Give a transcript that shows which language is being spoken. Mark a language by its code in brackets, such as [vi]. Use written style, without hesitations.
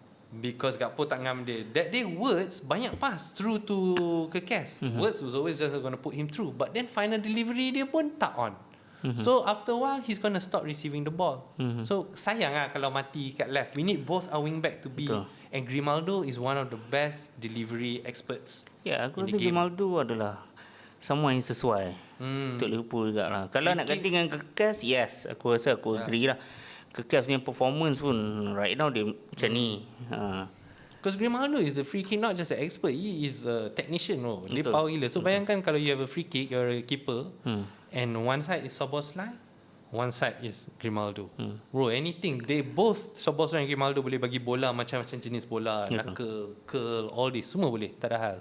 [en] Because Gakpo tak ngam dia. That day Words banyak pass through to Kerkez. Words was always just going to put him through. But then final delivery dia pun tak on. So after a while he's going to stop receiving the ball. So sayang lah kalau mati kat left. We need both our wing back to be. [ms] Betul. [en] And Grimaldo is one of the best delivery experts. [ms] Aku rasa Grimaldo adalah someone yang sesuai untuk Liverpool juga lah. Kalau nak ganti dengan Kerkez, yes, aku rasa aku agree lah. Kerkez punya performance pun right now dia macam ni. [en] Because Grimaldo is a free kick, not just an expert, he is a technician. Dia power gila. So bayangkan kalau you have a free kick, you're a keeper, and one side is Szoboszlai, one side is Grimaldo. [ms] Bro, anything. They both, Szoboszlai and Grimaldo boleh bagi bola macam-macam jenis bola, knuckle, curl, all this, semua boleh. Tak ada hal.